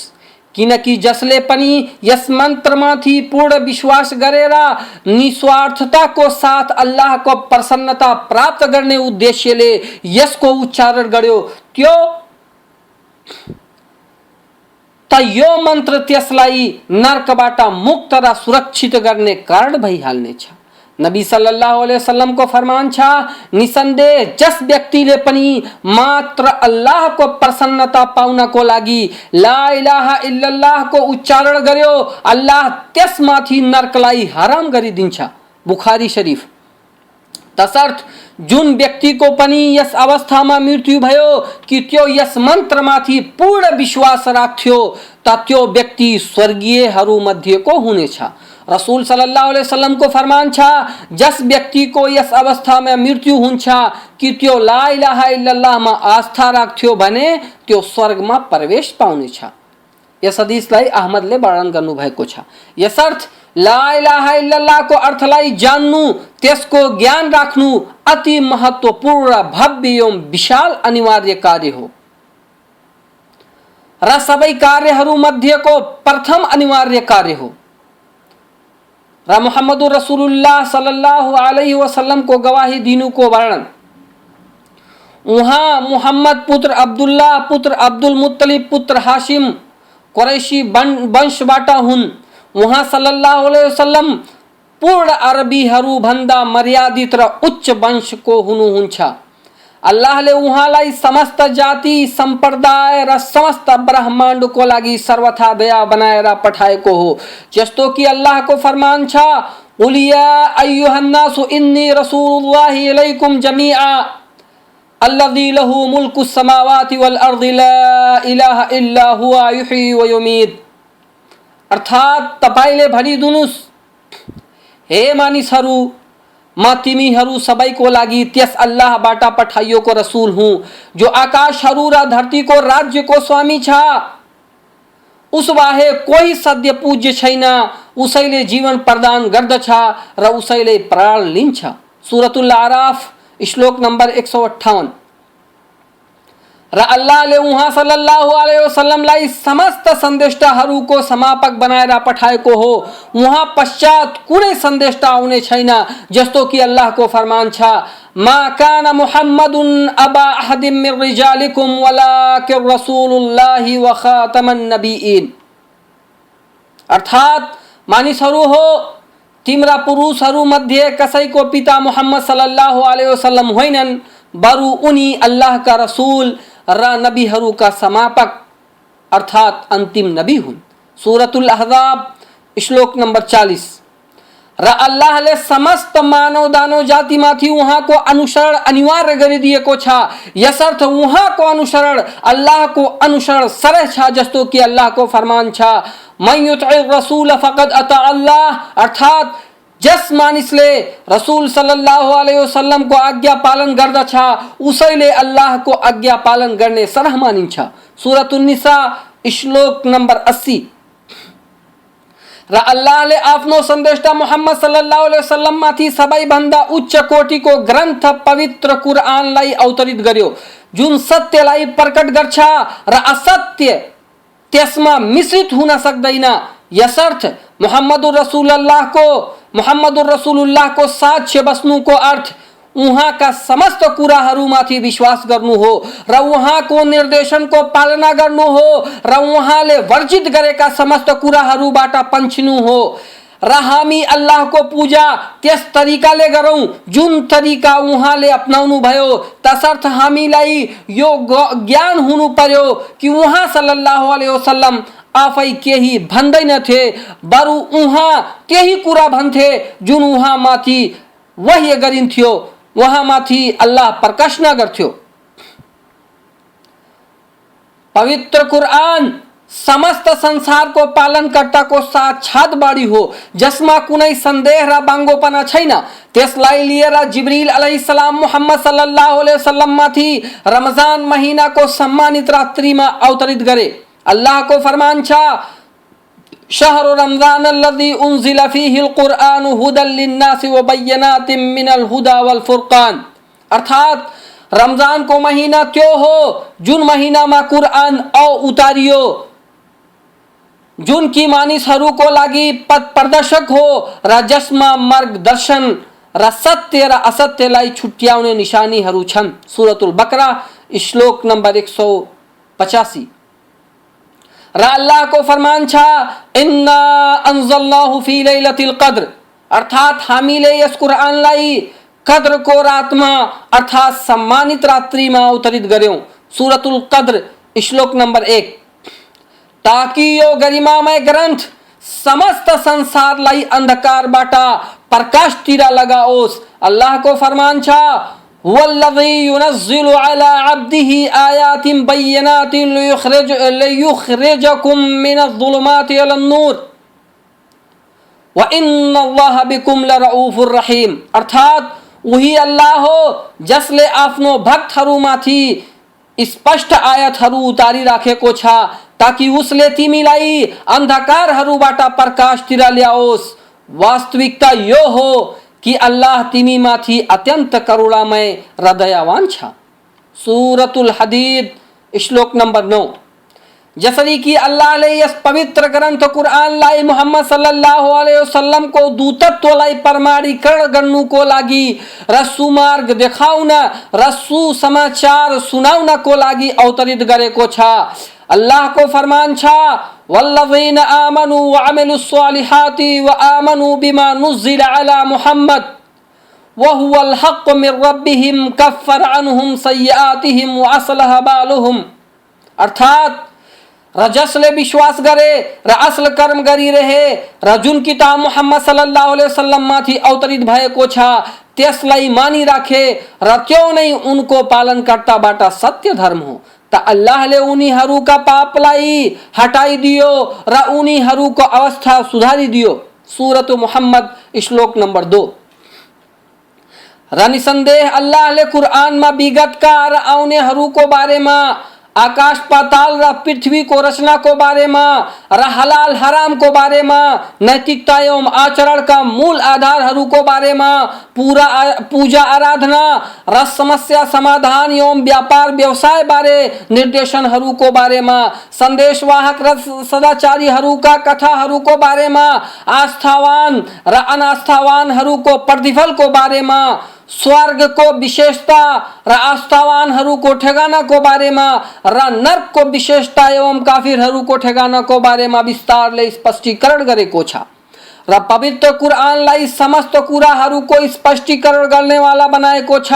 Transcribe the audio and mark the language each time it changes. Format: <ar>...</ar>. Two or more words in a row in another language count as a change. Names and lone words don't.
<ne>किनकि जसले पनि यस मन्त्रमाथि पूर्ण विश्वास गरेर निस्वार्थताको साथ अल्लाहको प्रसन्नता प्राप्त गर्ने उद्देश्यले यसको उच्चारण गर्यो त्यो त यो मन्त्र त्यसलाई नरकबाट मुक्त र सुरक्षित गर्ने कारण भइहाल्नेछ। नबी</ne> <ar>صلى الله عليه وسلم</ar> <ne>को फरमान छ निसन्देह जस व्यक्तिले पनि मात्र अल्लाहको प्रसन्नता पाउनको लागि</ne> <ar>لا إله إلا الله</ar> <ne>को उच्चारण गर्यो अल्लाह त्यसमाथि नरकलाई हराम गरिदिन्छ। बुखारी शरीफ। तसर्थ जुन व्यक्ति को पनि यस अवस्थामा मृत्यु भयो कि त्यो यस मन्त्रमाथि पूर्ण विश्वास राख्थ्यो त त्यो व्यक्ति स्वर्गीयहरू मध्येको हुनेछ। रसूल</ne> <ar>صلى الله عليه وسلم</ar> <ne>को फरमान छ जस व्यक्ति को यस अवस्था में मृत्यु हुन्छ कि त्यो</ne> <ar>لا إله إلا الله</ar> <ne>मा आस्था राख्थ्यो भने त्यो स्वर्गमा प्रवेश पाउनेछ। यस हदीसलाई अहमदले वर्णन गर्नु भएको छ। यसर्थ</ne> <ar>لا إله إلا الله</ar> <ne>को अर्थलाई जान्नु त्यसको ज्ञान राख्नु अति महत्त्वपूर्ण भव्य एवं विशाल अनिवार्य कार्य हो र सबै कार्यहरू मध्येको प्रथम अनिवार्य कार्य हो। र</ne> <ar>محمد رسول الله صلى الله عليه وسلم</ar> <ne>को गवाही दिनु को वर्णन उहाँ मोहम्मद पुत्र अब्दुल्लाह पुत्र अब्दुल मुत्तलिब पुत्र हाशिम कुरैशी वंशबाट हुन्। उहाँ</ne> <ar>صلى الله عليه وسلم</ar> <ne>पूर्ण अरबीहरू भन्दा मर्यादित र उच्च वंशको हुनुहुन्छ। अल्लाहले उहाँलाई समस्त जाति सम्प्रदाय र समस्त ब्रह्माण्डको लागि सर्वथा दया बनाएर पठाएको हो। जस्तो कि अल्लाहको फरमान छ</ne> <ar>قل يا أيها الناس إني رسول الله إليكم جميعا الذي له ملك السماوات والأرض لا إله إلا هو يحيي ويميت.</ar> <ne>अर्थात तपाईले भनिदिनुस् हे मानिसहरू म तिमीहरू सबैको लागि त्यस अल्लाहबाट पठाइएको रसूल हुँ जो आकाशहरू र धरतीको राज्यको स्वामी छ। उस बाहेक कोही सत्य पूज्य छैन। उसैले जीवन प्रदान गर्दछ र उसैले प्राण लिन्छ। सूरतुल आराफ श्लोक नंबर 158। र अल्लाहले उहाँ</ne> <ar>صلى الله عليه وسلم</ar> <ne>समस्त सन्देष्टाहरूको समापक बनाएर पठाएको हो। उहाँ पश्चात कुनै सन्देष्टा आउने छैन। जस्तो कि अल्लाहको फरमान छ,</ne> <ar>ما كان محمد أبا أحد من رجالكم ولكن رسول الله وخاتم النبيين.</ar> <ne>अर्थात मानिसहरू हो, तिम्रा पुरुषहरू मध्ये कसैको पिता मोहम्मद</ne> <ar>صلى الله عليه وسلم</ar> <ne>होइनन्, बरु उनी अल्लाहका रसूल र नबीहरूका समापक अर्थात अंतिम नबी हुन्। सूरतुल अहज़ाब श्लोक नंबर 40। र अल्लाहले समस्त मानव दानव जातिमाथि उहाँको अनुसरण अनिवार्य गरिदिएको छ। यसर्थ उहाँको अनुसरण अल्लाहको अनुसरण सरह छ। जस्तो कि अल्लाहको फरमान छ,</ne> <ar>من يطع الرسول فقد أطاع الله.</ar> <ne>अर्थात जस मानिसले रसूल</ne> <ar>صلى الله عليه وسلم</ar> <ne>को आज्ञा पालन गर्दछ उसैले अल्लाहको आज्ञा पालन गर्ने सरह मानिन्छ। सूरतुन निसा श्लोक नंबर 80। र अल्लाहले आफ्नो सन्देष्टा मोहम्मद</ne> <ar>صلى الله عليه وسلم</ar> <ne>माथि सबैभन्दा उच्च कोटिको ग्रन्थ पवित्र कुरआनलाई अवतरित गर्यो, जुन सत्यलाई प्रकट गर्छ र असत्य त्यसमा मिश्रित हुन सक्दैन। यसर्थ मोहम्मदुर रसूलुल्लाहको साक्ष्य बस्नुको अर्थ उहाँका समस्त कुराहरूमाथि विश्वास गर्नु हो र उहाँको निर्देशनको पालना गर्नु हो र उहाँले वर्जित गरेका समस्त कुराहरूबाट पन्छिनु हो र हामी अल्लाहको पूजा त्यस तरिकाले गरौं जुन तरिका उहाँले अपनाउनु भयो। तसर्थ हामीलाई यो ज्ञान हुनु पर्यो कि उहाँ</ne> <ar>صلى الله عليه وسلم</ar> <ne>आफै केही भन्दैनथे, बरु उहाँ त्यही कुरा भन्थे जुन उहाँ माथि वह्य गरिन्थ्यो, उहाँ माथि अल्लाह प्रकाश नगर्थ्यो। पवित्र कुरआन समस्त संसारको पालनकर्ताको साक्षात बाणी हो, जसमा कुनै सन्देह र बाङ्गोपना छैन। त्यसलाई लिएर जिब्रील अलैहिस्सलाम मुहम्मद</ne> <ar>صلى الله عليه وسلم</ar> <ne>माथि रमजान महीनाको सम्मानित रात्रिमा अवतरित गरे। अल्लाह को फरमान छ,</ne> <ar>شهر رمضان الذي أنزل فيه القرآن هدى للناس وبينات من الهدى والفرقان.</ar> <ne>अर्थात रमजान को महीना त्यो हो जुन महीनामा कुरआन उतारियो, जुन की मानिसहरूको लागि पथ प्रदर्शक हो र जसमा मार्गदर्शन र सत्य र असत्यलाई छुट्याउने निशानीहरू छन्। सूरतुल बकरा श्लोक नंबर 185। र अल्लाह को फरमान छ,</ne> <ar>إنا أنزلناه في ليلة القدر.</ar> <ne>अर्थात हामीले यस कुरआनलाई कद्र को रातमा अर्थात सम्मानित रात्रिमा अवतरित गर्यौं। सूरतुल क़द्र श्लोक नंबर 1। ताकि यो गरिमामय ग्रन्थ समस्त संसारलाई अन्धकारबाट प्रकाशतिर लगाओस्। अल्लाह को फरमान छ,</ne> <ar>والذي ينزل على عبده آيات بينات ليخرجكم من الظلمات إلى النور وإن الله بكم لرؤوف رحيم.</ar> <ne>अर्थात वही अल्लाह हो जसले आफ्नो भक्तहरूमाथि स्पष्ट आयतहरू उतारी राखेको छ ताकि उसले तिमीलाई अन्धकारहरूबाट प्रकाशतिर ल्याओस्। वास्तविकता यो हो कि अल्लाह तिमी माथि अत्यंत करुणामय र दयावान छ। सूरतुल हदीद श्लोक नंबर 9। जसरी कि अल्लाहले यस पवित्र ग्रन्थ कुरआनलाई मुहम्मद</ne> <ar>صلى الله عليه وسلم</ar> <ne>को दूतत्वलाई प्रमाणीकरण गर्नुको लागि र सुमार्ग देखाउन र सुसमाचार सुनाउनको लागि अवतरित गरेको छ। अल्लाह को फरमान छ,</ne> <ar>والذين آمنوا وعملوا الصالحات وآمنوا بما نزل على محمد وهو الحق من ربهم كفر عنهم سيئاتهم وأصلح بالهم.</ar> <ne>अर्थात र जसले विश्वास गरे र असल कर्म गरिरहे र जुन किताब मुहम्मद</ne> <ar>صلى الله عليه وسلم</ar> <ne>माथि अवतरित भएको छ त्यसलाई मानिराखे र त्यो नै उनको पालनकर्ताबाट सत्य धर्म हो, त अल्लाहले उनीहरूका पापलाई हटाइदियो र उनीहरूको अवस्था सुधारिदियो। सूरत मुहम्मद श्लोक नंबर 2। र निसन्देह अल्लाहले कुरआनमा विगतका र आउनेहरूको बारेमा आकाश पाताल र पृथ्वी को रचना को</ne> <hi>बारे में</hi> <ne>र हलाल हराम को</ne> <hi>बारे में</hi> <ne>नैतिकता एवं आचरण का मूल आधारहरू को</ne> <hi>बारे में</hi> <ne>पूजा आराधना र समस्या समाधान एवं व्यापार व्यवसाय बारे निर्देशनहरू को</ne> <hi>बारे में</hi> <ne>संदेशवाहक र सदाचारीहरू का कथाहरू को</ne> <hi>बारे में</hi> <ne>आस्थावान र अनास्थावानहरू को प्रतिफल को</ne> <hi>बारे में</hi> <ne>स्वर्ग को विशेषता र आस्थावानहरू को ठेगाना को</ne> <hi>बारे में</hi> <ne>र नर्क को विशेषता एवं काफिरहरू को ठेगाना को</ne> <hi>बारे में</hi> <ne>विस्तारले स्पष्टीकरण गरेको छ र पवित्र कुरानलाई समस्त कुराहरू को स्पष्टीकरण गर्ने वाला बनाएको छ।</ne>